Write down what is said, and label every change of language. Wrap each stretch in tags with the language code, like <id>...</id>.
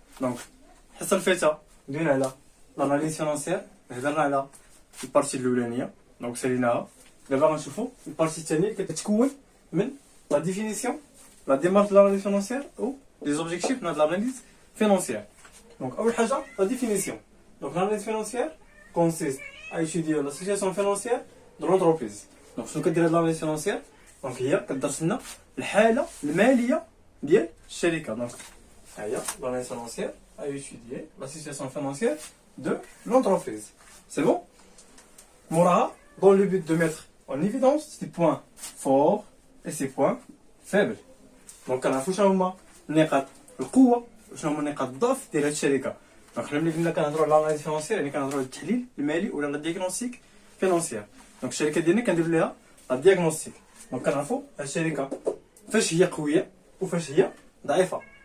<ar>دونك الحصه الفايته دوينا على لاناليز فينونسيير، هضرنا على البارتي الاولانيه دونك ساليناها. دابا غنشوفوا البارتي الثانيه كتتكون من لا ديفينيسيون لا ديمارش دو لاناليز فينونسيير او لي زوبجيكتيف من هاد لاناليز فينونسيير. دونك اول حاجه لا ديفينيسيون.</ar> <fr>دونك لاناليز فينونسيير كونسيست à étudier la situation financière de l'entreprise.</fr> <ar>دونك شنو كدير هاد لاناليز فينونسيير؟ دونك هي كدرس لنا الحاله الماليه ديال الشركه.</ar> <fr>دونك</fr> <ar>ها هي</ar> <fr>لاناليز فينونسيير à étudier la situation financière de l'entreprise. C'est bon?</fr> <ar>موراها</ar> <fr>dans le but de mettre en évidence ses points forts et ses points faibles.</fr> <ar>دونك كنعرفوا شنو هما نقاط القوه وشنو هما نقاط الضعف ديال هاد الشركه. دونك حنا ملي كنا كنهضروا على لاناليز فينونسيير يعني كنهضروا على التحليل المالي ولا لا دياغنوستيك فينونسيير. دونك الشركه ديالنا كنديروا ليها لا دياغنوستيك. دونك كنعرفوا هاد الشركه فاش هي قويه وفاش هي ضعيفه.</ar>